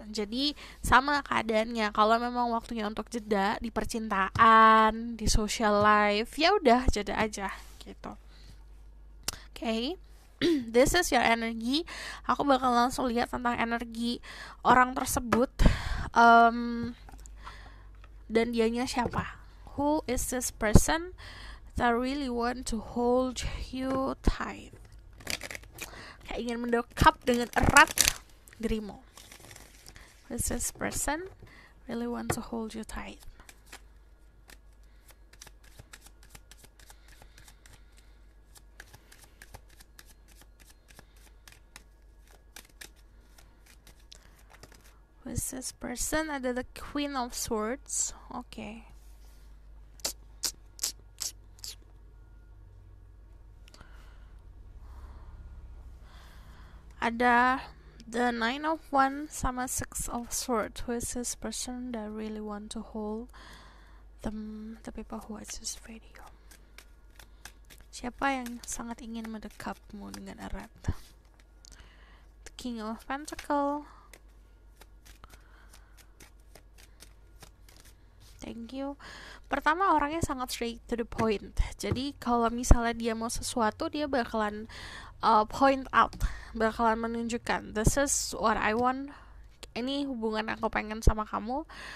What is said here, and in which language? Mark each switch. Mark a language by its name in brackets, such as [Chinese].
[Indonesian] Jadi sama keadaannya, kalau memang waktunya untuk jeda di percintaan, di social life, ya udah jeda aja gitu. Okay. [English] This is your energy. [Indonesian] Aku bakal langsung lihat tentang energi orang tersebut, dan dianya siapa. [English] Who is this person that really want to hold you tight? [Indonesian] Kayak ingin mendekap dengan erat dirimu. [English] Who is this person really want to hold you tight? Who is this person? Ada the Queen of Swords. Okay. Ada the Nine of Wands sama Six of Swords. Who is this person that really want to hold the people who watch this video. [Indonesian] Siapa yang sangat ingin mendekapmu dengan erat? [English] The King of Pentacles. Thank you. [Indonesian] Pertama, orangnya sangat [English] straight to the point. [Indonesian] Jadi kalau misalnya dia mau sesuatu, dia bakalan point out, bakalan menunjukkan, [English] this is what I want, [Indonesian] ini hubungan aku pengen sama kamu.